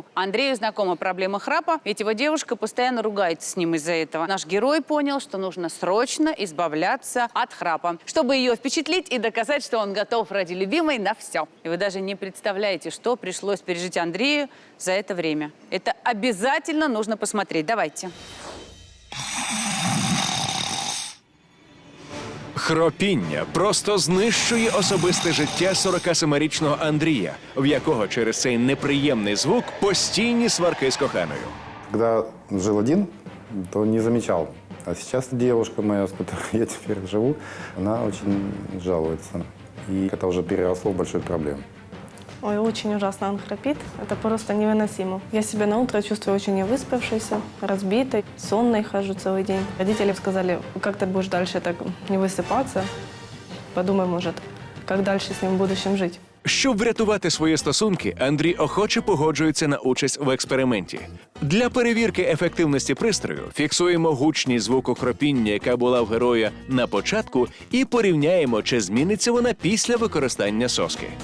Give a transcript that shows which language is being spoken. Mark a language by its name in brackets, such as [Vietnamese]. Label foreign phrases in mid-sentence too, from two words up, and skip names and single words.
[Russian] Андрею знакома проблема храпа, ведь его девушка постоянно ругается с ним из-за этого. Наш герой понял, что нужно срочно избавляться от храпа, чтобы ее впечатлить и доказать, что он готов ради любимой на все. И вы даже не представляете, что пришлось пережить Андрею за это время. Это обязательно нужно посмотреть. Давайте. [Ukrainian] Хропіння просто знищує особисте життя 47-річного Андрія, в якого через цей неприємний звук постійні сварки з коханою. [Russian] Когда жил один, то не замечал. А сейчас девушка моя, с которой я теперь живу, она очень жалуется. И это уже переросло в большую проблему. Ой, очень ужасно он храпит. Это просто невыносимо. Я себя на утро чувствую очень невыспавшейся, разбитой, сонной хожу целый день. Родители сказали, как ты будешь дальше так не высыпаться? Подумай, может, как дальше с ним в будущем жить. [Ukrainian] Щоб врятувати свої стосунки, Андрій охоче погоджується на участь в експерименті. Для перевірки ефективності пристрою фіксуємо гучність звуку хропіння, яка була в героя на початку, і порівняємо, чи зміниться вона після використання соски.